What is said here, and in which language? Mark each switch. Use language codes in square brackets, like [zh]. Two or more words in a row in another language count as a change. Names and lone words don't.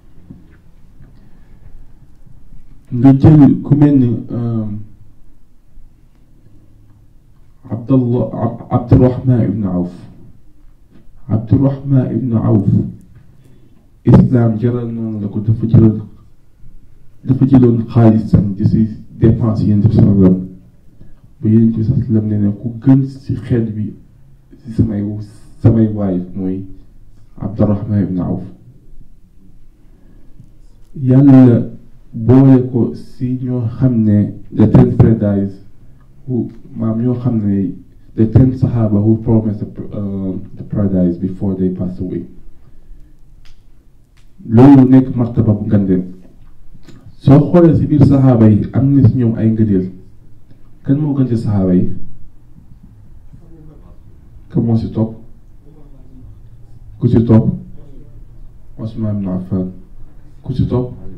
[wo] nga jël ku mel ni Abdurrahman ibn Awf islam jaral noonu la ko dafa jëloon xaalisam di si dépense Yonent bi sallam ba Yonent bi sallam ne ku gën si xeet bi si samay waay mooy Abdurrahman ibn Awf yàlla boole ko si ñoo xam ne [en] the 10 paradise [wo] maam ñoo xam ne [en] the 10 Sahaba who promised the paradise before they passed away [wo] loolu nekk martaba bu ngandeen soo xoolee si biir saxaaba yi am na si ñoom ay ngëneel kan moo gën ci saxaaba yi kan moo si topp ku si topp Usmaan ibn Affan ku si topp